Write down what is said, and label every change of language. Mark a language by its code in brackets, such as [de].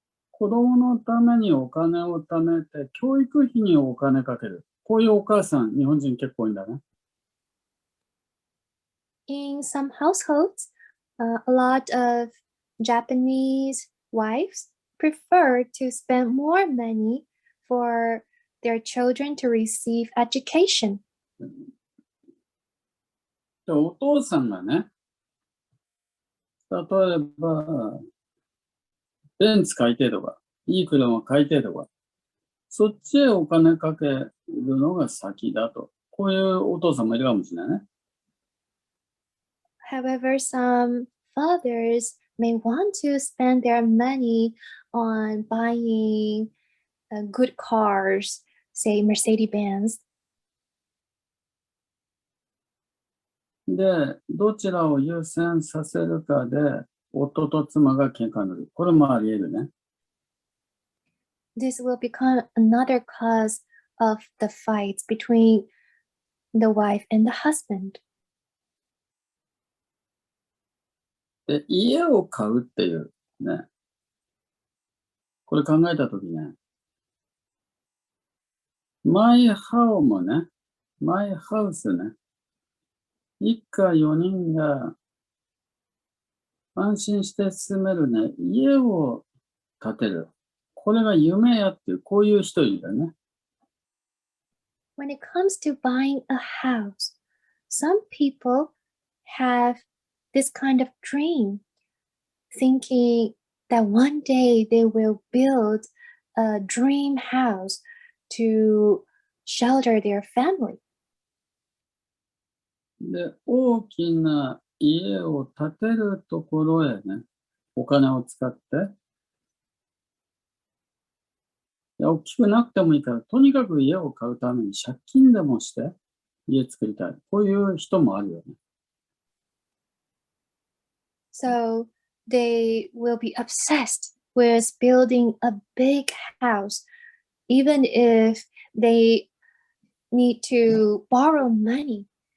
[ja] 子供のためにお金を貯めて、教育費にお金かける。こういうお母さん、日本人結構多いんだね。 [en] In some households, a lot of Japanese wives prefer to spend more money for their children to receive education. [ja] でお父さんがね、例えば、ベンツ買いてえとか、いい車買いてえとか、そっちへお金かけるのが先だと。こういうお父さんもいるかもしれないね。 [en] However, some fathers may want to spend their money on buying good cars, say Mercedes-Benz. [ja] で、どちらを優先させるかで、夫と妻が喧嘩になる。これもあり得るね。 [en] This will become another cause of the fights between the wife and the husband. [ja] で、家を買うっていうね。これ考えたときね。マイハウムね。マイハウスね。一家4人が安心して住めるね。家を建てる。これが夢やっていう、こういう人いるんだよね。 [en] When it comes to buying a house, some people have this kind of dream, thinking that one day they will build a dream house to shelter their family. [ja] で、大きな家を建てるところへね、お金を使って、大きくなくてもいいから、とにかく家を買うために借金でもして家作りたい。こういう人もあるよね。 [en] So they will be obsessed with building a big house, even if they need to borrow money.